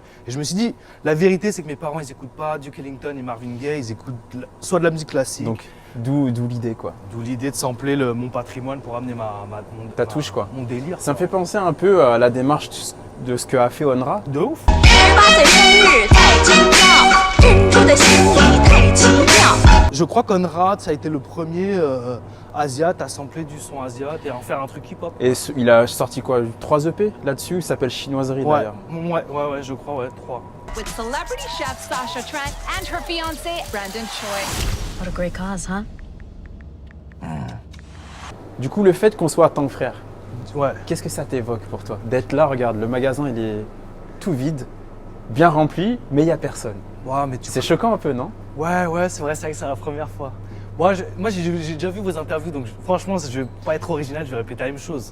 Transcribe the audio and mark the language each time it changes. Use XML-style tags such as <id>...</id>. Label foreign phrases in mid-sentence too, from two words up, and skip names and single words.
<fr>Et je me suis dit, la vérité c'est que mes parents ils écoutent pas Duke Ellington et Marvin Gaye, ils écoutent soit de la musique classique. Donc, d'où l'idée, quoi. D'où l'idée de sampler mon patrimoine pour amener Ta touche, quoi. Mon délire. Ça me fait penser un peu à la démarche de ce qu'a fait Onra. De ouf.</fr> <zh>18 岁生日太惊讶，珍珠的心意太奇妙。</zh> <fr>Je crois qu'Onrad, ça a été le premier Asiate à sampler du son Asiate et à en faire un truc hip-hop. Et il a sorti quoi, 3 EP là-dessus, il s'appelle Chinoiserie Ouais, d'ailleurs. ouais, je crois, ouais, 3.</fr> <en>With celebrity chef Sasha Trent and her fiancé Brandon Choi. What a great cause, huh?</en> <fr>Du coup, le fait qu'on soit en tant que frère, Ouais. qu'est-ce que ça t'évoque pour toi? D'être là, regarde, le magasin il est tout vide, bien rempli, mais il n'y a personne. Ouais, mais tu C'est choquant un peu, non? Ouais, c'est vrai que c'est la première fois. Moi, j'ai déjà vu vos interviews, donc franchement, je vais pas être original, je vais répéter la même chose.</fr>